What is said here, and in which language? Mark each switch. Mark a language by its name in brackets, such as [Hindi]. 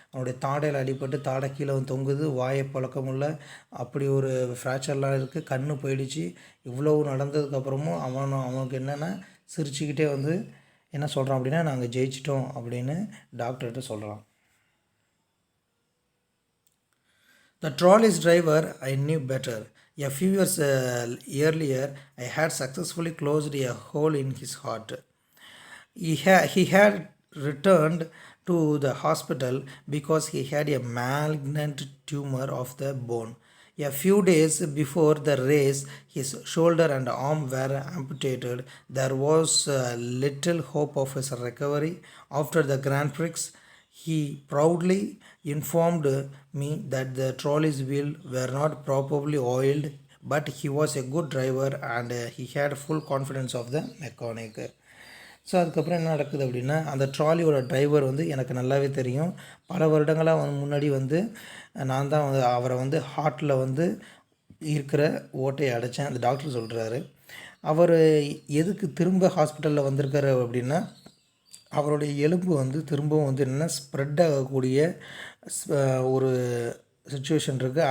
[Tamil] அவனுடைய தாடையில் அடிபட்டு தாடை கீழே வந்து தொங்குது, வாயை பழக்க முடியல, அப்படி ஒரு ஃப்ராக்சர்லாம் இருக்குது. கண்ணு போயிடுச்சு. இவ்வளோ நடந்ததுக்கப்புறமும் அவனுக்கு என்னென்னா சிரிச்சுக்கிட்டே வந்து என்ன சொல்கிறான் அப்படின்னா, நாங்கள் ஜெயிச்சிட்டோம் அப்படின்னு டாக்டர்கிட்ட சொல்கிறான். [English] The trolley's driver I knew better. A few years earlier, I had successfully closed a hole in his heart. He had returned to the hospital because he had a malignant tumor of the bone. A few days before the race, his shoulder and arm were amputated. There was little hope of his recovery. After the Grand Prix, he proudly informed me that the trolley's wheels were not properly oiled, but he was a good driver and he had full confidence of the mechanic. [Tamil] So அதுக்கப்புறம் என்ன நடக்குது அப்படின்னா, அந்த ட்ராலியோட driver வந்து எனக்கு நல்லாவே தெரியும். பல வருடங்களாக முன்னாடி வந்து நான் தான் வந்து அவரை வந்து ஹார்ட்டில் வந்து இருக்கிற ஓட்டையை அடைச்சேன். அந்த டாக்டர் சொல்கிறாரு. அவர் எதுக்கு திரும்ப ஹாஸ்பிட்டலில் வந்திருக்காரு அப்படின்னா, அவருடைய எலும்பு வந்து திரும்பவும் வந்து என்னென்னா ஸ்ப்ரெட் ஆகக்கூடிய ஒரு சுச்சுவேஷன் இருக்குது.